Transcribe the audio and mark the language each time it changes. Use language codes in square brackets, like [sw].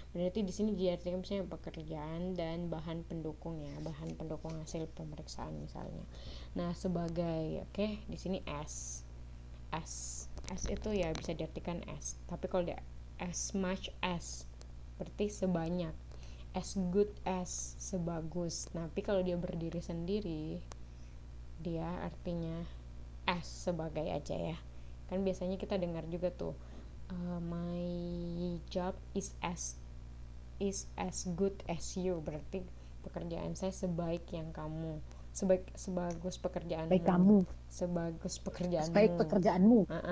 [id] Berarti di sini diartikan misalnya pekerjaan dan bahan pendukung ya, bahan pendukung hasil pemeriksaan misalnya. Nah, sebagai di sini as itu ya bisa diartikan as. Tapi kalau dia as much as berarti sebanyak, as good as sebagus. Tapi kalau dia berdiri sendiri dia artinya as sebagai aja ya. Kan biasanya kita dengar juga tuh [en] my job is as good as you, [id] berarti pekerjaan saya sebaik yang kamu, sebagus pekerjaanmu, sebagus pekerjaanmu.